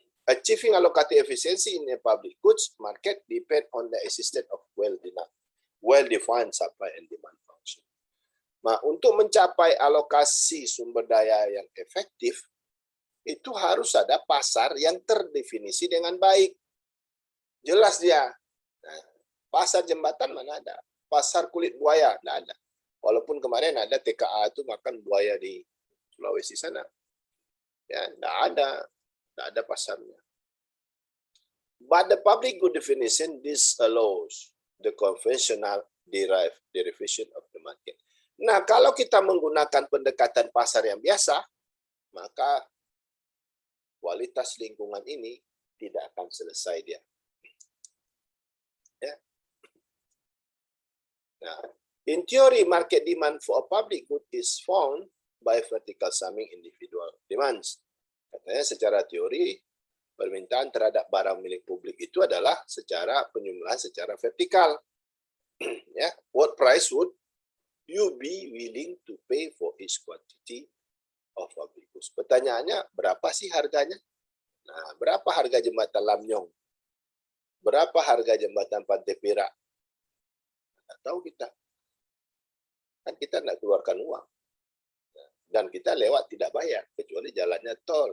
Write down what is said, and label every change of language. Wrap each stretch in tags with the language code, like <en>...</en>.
<en>Achieving allocated efficiency in a public goods market depend on the existence of well-defined supply and demand function.</en> <id>Nah, untuk mencapai alokasi sumber daya yang efektif, itu harus ada pasar yang terdefinisi dengan baik. Jelas dia. Nah, pasar jembatan mana ada? Pasar kulit buaya, tidak ada. Walaupun kemarin ada TKA itu makan buaya di Sulawesi sana. Ya, tidak ada pasarnya.</id> <en>But the public good definition disallows the conventional derivation of the market.</en> <id>Nah, kalau kita menggunakan pendekatan pasar yang biasa, maka kualitas lingkungan ini tidak akan selesai dia. Ya.</id> <en>Nah, in theory, market demand for a public good is found by vertical summing individual demands.</en> <id>Katanya secara teori, permintaan terhadap barang milik publik itu adalah secara penyumlahan secara vertikal.</id> <en>Ya, what price would you be willing to pay for each quantity of public goods?</en> <id>Pertanyaannya, berapa sih harganya? Nah, berapa harga jembatan Lamnyong? Berapa harga jembatan Pantai Perak? Tidak tahu kita. Kan kita tidak keluarkan uang. Dan kita lewat tidak bayar, kecuali jalannya tol.</id>